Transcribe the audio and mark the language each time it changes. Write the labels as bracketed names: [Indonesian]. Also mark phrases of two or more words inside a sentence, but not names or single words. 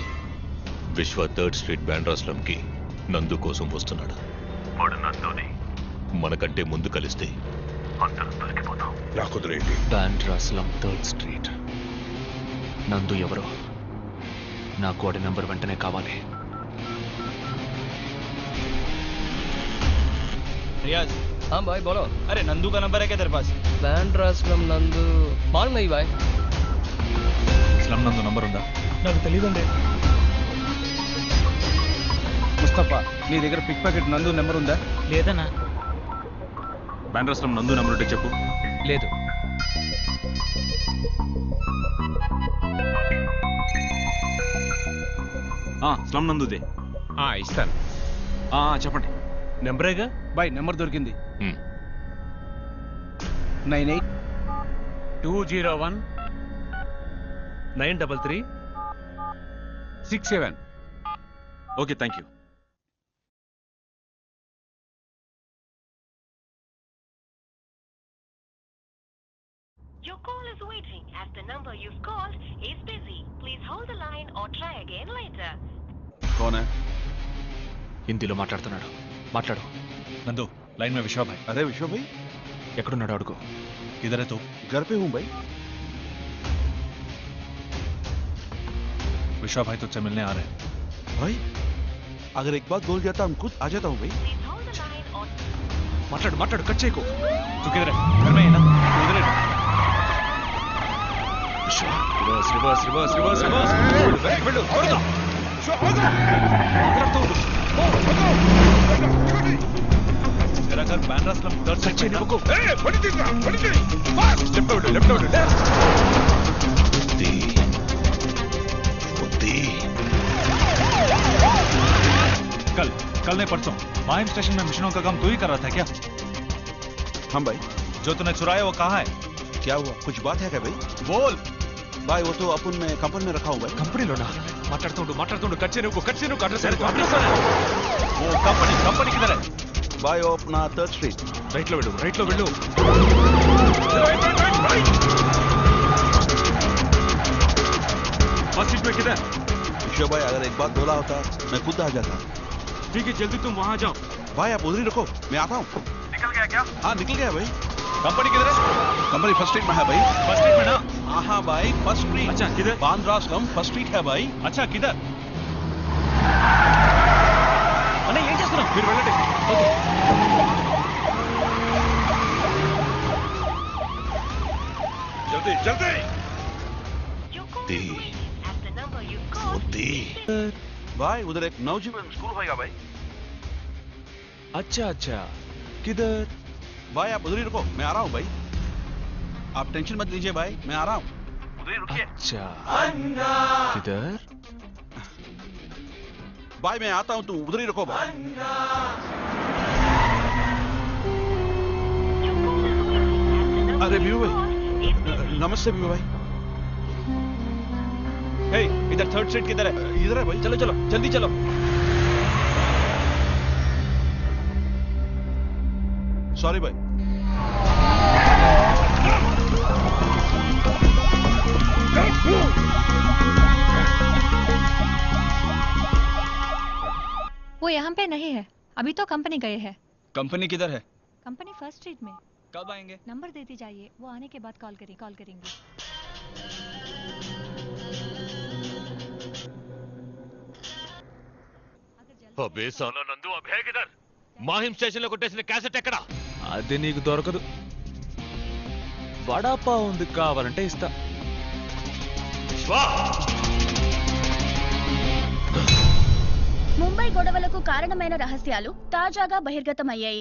[Telugu] విశ్వ 3rd స్ట్రీట్ బాండ్రా స్లమ్ కి నందు కోసం వస్తున్నాడు. వాడు నందుని మనకంటే ముందు కలిస్తే అందరం దొరికిపోతాం. నాకుదిరేంటి? బాండ్రా స్లమ్ 3rd స్ట్రీట్. నందు ఎవరో? నాకు వాడి నెంబర్ వెంటనే కావాలి. [Hindi] रियाज, हाँ भाई बोलो. अरे नंदू का नंबर है क्या तेरे पास? బాండ్రా స్లమ్ నందు మాలూమ్ नहीं भाई. [Telugu] స్లమ్ నందు నంబర్ ఉందా? నాకు తెలియదండి. ముస్తఫా, నీ దగ్గర [English] pick pocket [Telugu] నందు నెంబర్ ఉందా? లేదన్నా. బాండ్రా స్లమ్ నందు నంబర్ ఉంటే చెప్పు. లేదు. స్లమ్ నందుదే. ఇస్తాను. చెప్పండి. నెంబరేగా బాయ్ నెంబర్ దొరికింది. 98 201 933 67. ఓకే, [English] thank you. Your call is waiting as the number you've called is busy. Please hold the line or try again later. [Hindi] कौन है? [Telugu] హిందీలో మాట్లాడుతున్నాడు. మాట్లాడు. [Hindi] नंदू लाइन में विश्वा भाई. अरे विश्व भाई, [Telugu] ఎక్కడున్నాడు అడుగు. [Hindi] किधर है तू? घर पे हूँ भाई. विश्वा भाई तुझसे मिलने आ रहे हैं. भाई अगर एक बात बोल जाता हम खुद आ जाता हूँ भाई. [English] Please hold the line or [Telugu] మాట్లాడు మాట్లాడు, కట్ చేయకు. [Hindi] तू किधर है? घर में ही ना? तू उधर है. [English] reverse reverse reverse reverse reverse. [Telugu] వెళ్ళు త్వరగా. [Hindi] तेरा घर बैंड्रास्लम दर्द से [Telugu] చచ్చేది ఒక్కు. [Hindi] कल नहीं परसों माहिम स्टेशन में मिशनों का काम तू ही कर रहा था क्या? हाँ भाई. जो तूने चुराया वो कहाँ है? क्या हुआ? कुछ बात है क्या भाई? बोल. भाई वो तो अपन में कंपनी में रखा हूँ भाई. [Telugu] కంపెనీలోనా? మాట్లాడుతుండు కట్ చేయకు అడ్రస్ [Hindi] वो कंपनी किधर है? भाई वो अपना 3rd स्ट्रीट. [Telugu] రైట్ లో వెళ్ళు. [English] first seat [Hindi] में किधर? विश्व भाई अगर एक बात बोला होता मैं खुद आ जाता. ठीक है, जल्दी तुम वहां जाओ. भाई आप उधर ही रुको, मैं आता हूँ. निकल गया क्या? हाँ निकल गया भाई. कंपनी किधर है? कंपनी [English] first street [Hindi] में है भाई. [English] first street [Hindi] में ना? हाँ भाई [English] first street. [Hindi] अच्छा, किधर? बांद्रा स्लम [English] first street [Hindi] है भाई. अच्छा किधर? [Telugu] అన్న ఏం చేస్తున్నావు? మీరు వెళ్ళండి. [Hindi] जल्दी जल्दी. [English] your call The- is waiting as the number you've called. [Hindi] भाई उधर एक नवजीवन स्कूल होगा भाई. अच्छा अच्छा, किधर? भाई आप उधर ही रुको, मैं आ रहा हूँ भाई. आप टेंशन मत लीजिए भाई, मैं आ रहा हूँ. उधर ही रुकिए. अच्छा किधर? भाई मैं आता हूँ, तुम उधर ही रुको भाई. [English] Your call is waiting as the number [Hindi] अरे [English] you've [Hindi] बीबू भाई. [English] called is busy. [Hindi] नमस्ते बीबू भाई. हे इधर 3rd स्ट्रीट किधर है? इधर है भाई. चलो जल्दी चलो. सॉरी भाई. वो यहाँ पे नहीं है, अभी तो कंपनी गए हैं. कंपनी किधर है? कंपनी 1st स्ट्रीट में. कब आएंगे? नंबर देती जाइए, वो आने के बाद कॉल करेंगे. अबे साला नंदू अब है किधर? [Telugu] మాహిం స్టేషన్ లో కొట్టేసిన క్యాసెట్ ఎక్కడా? అది నీకు దొరకదు. వడాపా ఉంది, కావాలంటే ఇస్తా. ముంబై గొడవలకు కారణమైన రహస్యాలు తాజాగా బహిర్గతమయ్యాయి.